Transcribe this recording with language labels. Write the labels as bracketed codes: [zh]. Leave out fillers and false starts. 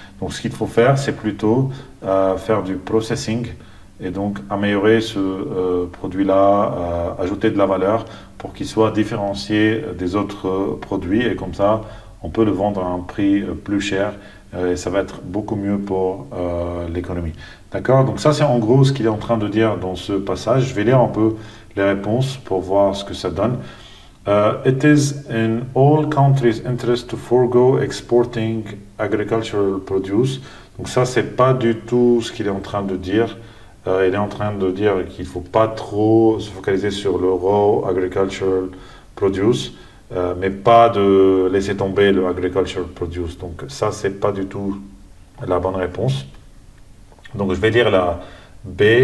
[fr] Donc ce qu'il faut faire, c'est plutôt faire du processing et donc améliorer ce produit-là, ajouter de la valeur pour qu'il soit différencié des autres produits et comme ça, on peut le vendre à un prix plus cher et ça va être beaucoup mieux pour l'économie. D'accord? Donc ça, c'est en gros ce qu'il est en train de dire dans ce passage. Je vais lire un peu les réponses pour voir ce que ça donne. [en] It is in all countries' interest to forego exporting agricultural produce. [fr] Donc ça, c'est pas du tout ce qu'il est en train de dire. Il est en train de dire qu'il faut pas trop se focaliser sur le raw agricultural produce, mais pas de laisser tomber le agricultural produce. Donc ça, c'est pas du tout la bonne réponse. Donc je vais lire la B.